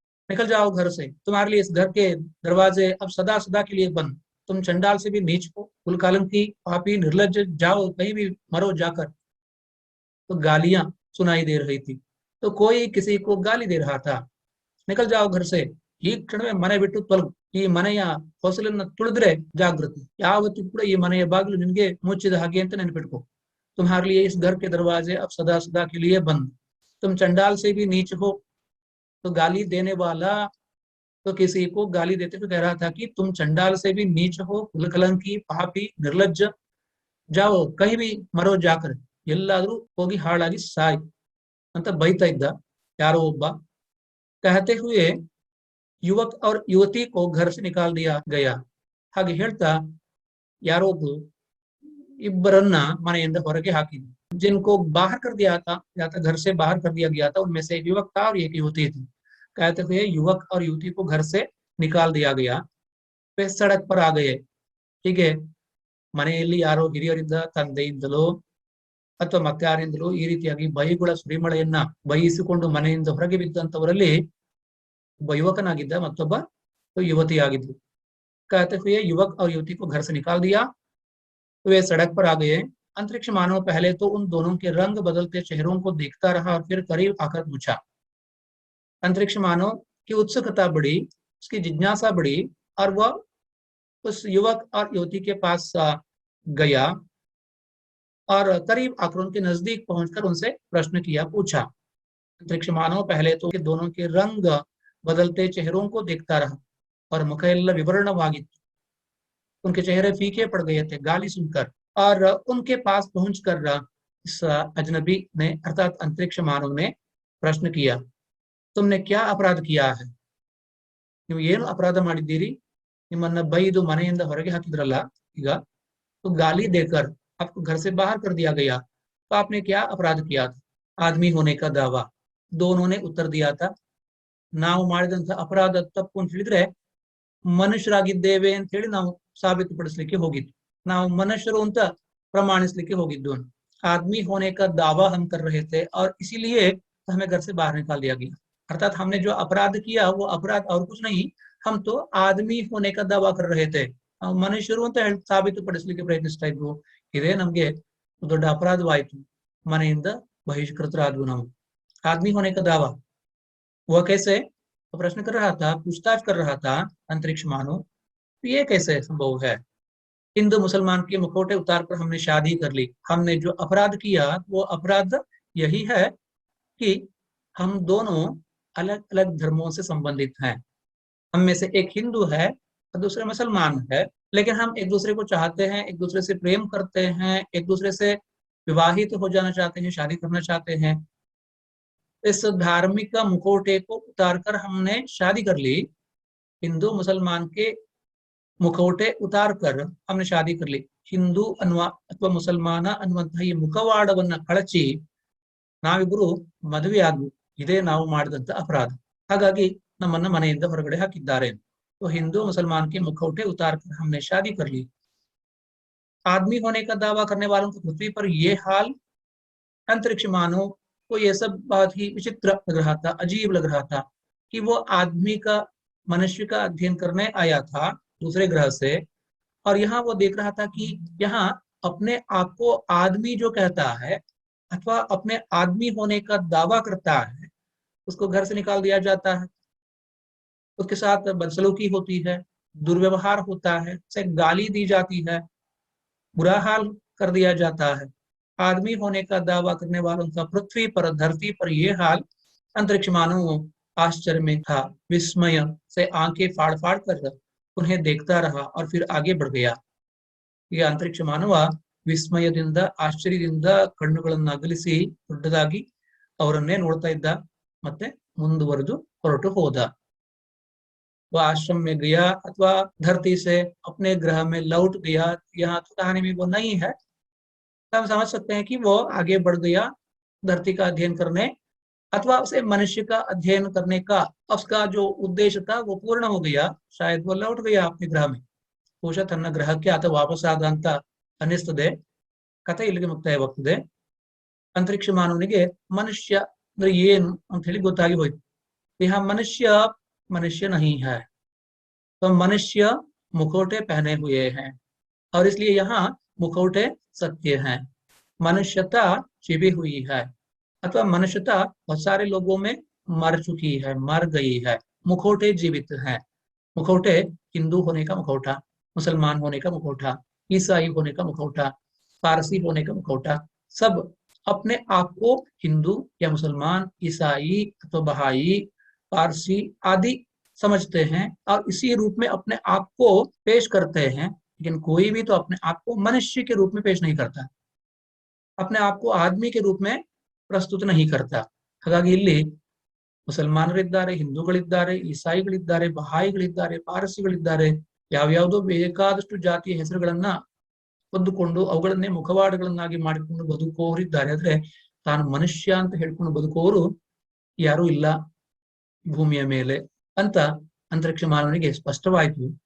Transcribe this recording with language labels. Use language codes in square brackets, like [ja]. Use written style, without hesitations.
[hi] निकल जाओ घर से, तुम्हारे लिए इस घर के दरवाजे अब सदा सदा के लिए बंद, तुम चंडाल से भी नीच हो, कुलकालंकी, पापी, निर्लज्ज, जाओ कहीं भी मरो जाकर। तो गालियां सुनाई दे रही थी, तो कोई किसी को गाली दे रहा था। निकल जाओ घर से, [kn] ಈ ಕ್ಷಣವೇ ಮನೆ ಬಿಟ್ಟು ತೊಲಗು, ಈ ಮನೆಯ ಹೊಸಲನ್ನ ತುಳಿದ್ರೆ ಜಾಗೃತಿ, ಯಾವತ್ತೂ ಕೂಡ ಈ ಮನೆಯ ಬಾಗಿಲು ನಿನ್ಗೆ ಮುಚ್ಚಿದ ಹಾಗೆ ಅಂತ ನೆನಪಿಟ್ಕೋ। [hi] तुम्हारे लिए इस घर के दरवाजे अब सदा सदा के लिए बंद, तुम चंडाल से भी नीच हो। तो गाली देने वाला तो किसी को गाली देते हुए कह रहा था कि तुम चंडाल से भी नीच हो, कुलकलंकी, पापी, निर्लज्ज, जाओ कहीं भी मरो जाकर, [kn] ಎಲ್ಲಾದ್ರೂ ಹೋಗಿ ಹಾಳಾಗಿ ಸಾಯ್ ಅಂತ ಬೈತಾ ಇದ್ದ ಯಾರೋ ಒಬ್ಬ। [hi] कहते हुए युवक और युवती को घर से निकाल दिया गया। [kn] ಹಾಗೆ ಹೇಳ್ತಾ ಯಾರೋ ಒಬ್ರು ಇಬ್ಬರನ್ನ ಮನೆಯಿಂದ ಹೊರಗೆ ಹಾಕಿದ್ರು। [hi] जिनको बाहर कर दिया था या तो घर से बाहर कर दिया गया था, उनमें से एक युवक था और एक युवती थी। कहते हुए युवक और युवती को घर से निकाल दिया गया। वे सड़क पर आ गए। [kn] ಹೀಗೆ ಮನೆಯಲ್ಲಿ ಯಾರೋ ಹಿರಿಯರಿಂದ, ತಂದೆಯಿಂದಲೋ ಅಥವಾ ಮತ್ತಾರಿಂದಲೋ ಈ ರೀತಿಯಾಗಿ ಬೈಗುಳ ಸುರಿಮಳೆಯನ್ನ ಬೈಯಿಸಿಕೊಂಡು ಮನೆಯಿಂದ ಹೊರಗೆ ಬಿದ್ದಂತವರಲ್ಲಿ ಒಬ್ಬ ಯುವಕನಾಗಿದ್ದ, ಮತ್ತೊಬ್ಬ ಯುವತಿಯಾಗಿದ್ದು. [hi] कहते हुए युवक और युवती को घर से निकाल दिया। वे सड़क पर आ गए। अंतरिक्ष मानव पहले तो उन दोनों के रंग बदलते चेहरों को देखता रहा और फिर करीब आकर पूछा। अंतरिक्ष मानव की उत्सुकता बढ़ी, उसकी जिज्ञासा बढ़ी और वह उस युवक और युवती के पास गया और करीब आकर उनके नजदीक पहुंचकर उनसे प्रश्न किया, पूछा। अंतरिक्ष मानव पहले तो दोनों के रंग बदलते चेहरों को देखता रहा और मुखैल विवरणವಾಗಿತ್ತು। उनके चेहरे फीके पड़ गए थे गाली सुनकर। और उनके पास पहुंचकर इस अजनबी ने अर्थात अंतरिक्ष मानव ने प्रश्न किया, तुमने क्या अपराध किया है? [kn] ನೀವು ಏನು ಅಪರಾಧ ಮಾಡಿದ್ದೀರಿ? ನಿಮ್ಮನ್ನ ಬೈದು ಮನೆಯಿಂದ ಹೊರಗೆ ಹಾಕಿದ್ರಲ್ಲ ಈಗ, [hi] तो गाली देकर आपको घर से बाहर कर दिया गया, तो आपने क्या अपराध किया था? आदमी होने का दावा। दोनों ने उत्तर दिया था, [kn] ನಾವು ಮಾಡಿದಂತ ಅಪರಾಧ ತಪ್ಪು ಅಂತ ಹೇಳಿದ್ರೆ ಮನುಷ್ಯರಾಗಿದ್ದೇವೆ ಅಂತ ಹೇಳಿ ನಾವು ಸಾಬೀತುಪಡಿಸಲಿಕ್ಕೆ ಹೋಗಿದ್ದು, ನಾವು ಮನುಷ್ಯರು ಅಂತ ಪ್ರಮಾಣಿಸಲಿಕ್ಕೆ ಹೋಗಿದ್ದು। [hi] आदमी होने का दावा हम कर रहे थे और इसीलिए हमें घर से बाहर निकाल दिया गया। अर्थात हमने जो अपराध किया वो अपराध और कुछ नहीं, हम तो आदमी होने का दावा कर रहे थे, [kn] ಮನುಷ್ಯರು ಅಂತ ಸಾಬೀತುಪಡಿಸಲಿಕ್ಕೆ ಪ್ರಯತ್ನಿಸ್ತಾ ಇದ್ವು। ಇದೇ ನಮ್ಗೆ ದೊಡ್ಡ ಅಪರಾಧವಾಯಿತು, ಮನೆಯಿಂದ ಬಹಿಷ್ಕೃತರಾದ್ವು ನಾವು। [hi] आदमी होने का दावा वह कैसे? तो प्रश्न कर रहा था, पूछताछ कर रहा था अंतरिक्ष मानव, ये कैसे संभव है? हिंदू मुसलमान के मुखौटे उतारकर हमने शादी कर ली। हमने जो अपराध किया वो अपराध यही है कि हम दोनों अलग अलग धर्मों से संबंधित हैं। हम में से एक हिंदू है और दूसरा मुसलमान है, लेकिन हम एक दूसरे को चाहते हैं, एक दूसरे से प्रेम करते हैं, एक दूसरे से विवाहित हो जाना चाहते हैं, शादी करना चाहते हैं। इस धार्मिक मुखौटे को उतारकर हमने शादी कर ली। हिंदू मुसलमान के ಮುಖೌಟೆ ಉತಾರ್ಕರ್ हमने शादी कर ली। [kn] ಹಿಂದೂ ಅನ್ನುವ ಅಥವಾ ಮುಸಲ್ಮಾನ ಅನ್ನುವಂತಹ ಈ ಮುಖವಾಡವನ್ನ ಕಳಚಿ ನಾವಿಬ್ಬರು ಮದುವೆ ಆದ್ವು, ಇದೇ ನಾವು ಮಾಡಿದಂತ ಅಪರಾಧ। ಹಾಗಾಗಿ ನಮ್ಮನ್ನ ಮನೆಯಿಂದ ಹೊರಗಡೆ ಹಾಕಿದ್ದಾರೆ। [hi] तो हिंदू मुसलमान के मुखौटे उतारकर हमने शादी कर ली। आदमी होने का दावा करने वालों को पृथ्वी पर ये हाल, अंतरिक्ष मानव को यह सब बहुत ही विचित्र लग रहा था, अजीब लग रहा था कि वो आदमी का, मनुष्य का अध्ययन करने आया था दूसरे ग्रह से, और यहाँ वो देख रहा था कि यहाँ अपने आप को आदमी जो कहता है अथवा अपने आदमी होने का दावा करता है, उसको घर से निकाल दिया जाता है, उसके साथ बदसलूकी होती है, दुर्व्यवहार होता है, उसे गाली दी जाती है, बुरा हाल कर दिया जाता है। आदमी होने का दावा करने वालों का पृथ्वी पर, धरती पर ये हाल, अंतरिक्ष मानव आश्चर्य में था, विस्मय से आंखें फाड़ फाड़ कर उन्हें देखता रहा और फिर आगे बढ़ गया। ये अंतरिक्ष मानव [kn] ವಿಸ್ಮಯದಿಂದ, ಆಶ್ಚರ್ಯದಿಂದ ಕಣ್ಣುಗಳನ್ನು ಅಗಲಿಸಿ ದೊಡ್ಡದಾಗಿ ಅವರನ್ನೇ ನೋಡ್ತಾ ಇದ್ದ, ಮತ್ತೆ ಮುಂದುವರೆದು ಹೊರಟು ಹೋದ। [hi] वह आश्रम में गया अथवा धरती से अपने ग्रह में लौट गया, यहाँ तो कहानी में वो नहीं है। हम समझ सकते हैं कि वो आगे बढ़ गया धरती का अध्ययन करने, अथवा उसे मनुष्य का अध्ययन करने का उसका जो उद्देश्य था वो पूर्ण हो गया, शायद वो लौट गया अपने ग्रह में। [kn] ಬಹುಶಃ ತನ್ನ ಗ್ರಹಕ್ಕೆ ಆತ ವಾಪಸ್ ಆದ ಅಂತ ಅನ್ನಿಸ್ತದೆ। ಕಥೆ ಇಲ್ಲಿಗೆ ಮುಕ್ತಾಯವಾಗ್ತದೆ। ಅಂತರಿಕ್ಷ ಮಾನವನಿಗೆ ಮನುಷ್ಯ ಅಂದ್ರೆ ಏನು ಅಂತ ಹೇಳಿ ಗೊತ್ತಾಗಿ ಹೋಯ್ತು। [hi] यहाँ मनुष्य मनुष्य नहीं है, तो मनुष्य मुखौटे पहने हुए हैं और इसलिए यहाँ मुखौटे सत्य हैं। मनुष्यता छिपी हुई है, अथवा मनुष्यता बहुत सारे लोगों में मर चुकी है, मर गई है। मुखौटे जीवित हैं। मुखौटे हिंदू होने का मुखौटा, मुसलमान होने का मुखौटा, ईसाई होने का मुखौटा, पारसी होने का मुखौटा, सब अपने आप को हिंदू या मुसलमान, ईसाई अथवा बहाई, पारसी आदि समझते हैं और इसी रूप में अपने आप को पेश करते हैं। लेकिन कोई भी तो अपने आप को मनुष्य के रूप में पेश नहीं करता, अपने आप को आदमी के रूप में प्रस्तुत नहीं करता। [kn] ಹಾಗಾಗಿ ಇಲ್ಲಿ ಮುಸಲ್ಮಾನರಿದ್ದಾರೆ, ಹಿಂದೂಗಳಿದ್ದಾರೆ, ಈಸಾಯಿಗಳಿದ್ದಾರೆ, ಬಹಾಯಿಗಳಿದ್ದಾರೆ, ಪಾರಸಿಗಳಿದ್ದಾರೆ, ಯಾವ್ಯಾವುದೋ ಬೇಕಾದಷ್ಟು ಜಾತಿಯ ಹೆಸರುಗಳನ್ನ ಹೊಂದಿಕೊಂಡು ಅವುಗಳನ್ನೇ ಮುಖವಾಡಗಳನ್ನಾಗಿ ಮಾಡಿಕೊಂಡು ಬದುಕುವವರಿದ್ದಾರೆ, ಆದ್ರೆ ತಾನು ಮನುಷ್ಯ ಅಂತ ಹೇಳ್ಕೊಂಡು ಬದುಕುವವರು ಯಾರೂ ಇಲ್ಲ ಭೂಮಿಯ ಮೇಲೆ ಅಂತ अंतरिक्ष मानवनिಗೆ स्पष्टवाಯಿತು।